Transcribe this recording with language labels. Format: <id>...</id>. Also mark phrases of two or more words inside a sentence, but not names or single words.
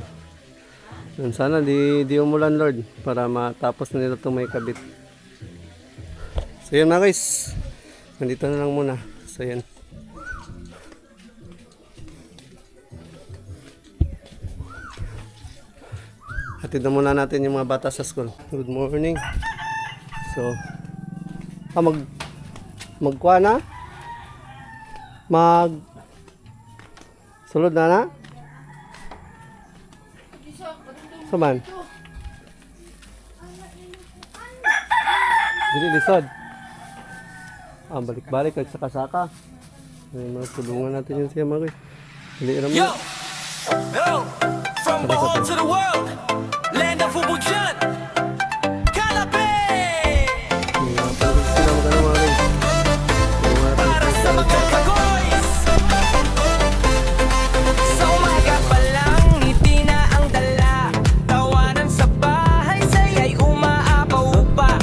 <tl>Sana di umulan, Lord, para matapos na nila itong may kabit. So yun mga guys, nandito na lang muna. So yun, hatid na muna natin yung mga bata sa school.</tl> <en>Good morning.</en> <ceb>So magkuha na, sulod na saman dili lisod, balik-balik at saka-saka.</ceb> <tl>Tulungan natin yun siya mga guys.</tl> <ceb>Dili ram</ceb> <en>Yo! Yo! From Bohol to the world, land of Ubujan, Calape!</en> <tl>Para sa mga kagoys, sa umaga pa lang, ngiti na ang dala. Tawanan sa bahay, saya'y umaapaw pa.</tl>